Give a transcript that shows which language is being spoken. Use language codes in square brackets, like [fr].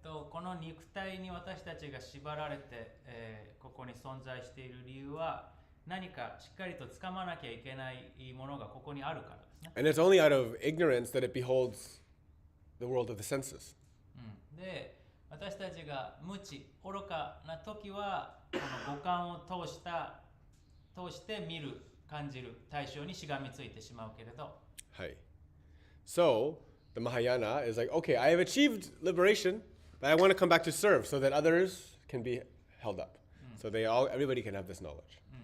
[ja] この肉体に私たちが縛られて、ここに存在している理由は何かしっかりと掴まなきゃいけないものがここにあるからですね。 [en] And it's only out of ignorance that it beholds the world of the senses. [ja] で、私たちが無知、愚かな時はこの五感を通して見る、感じる対象にしがみついてしまうけれど。 [en] Hi. So the Mahayana is like, okay, I have achieved liberation, but I want to come back to serve so that others can be held up. So everybody can have this knowledge.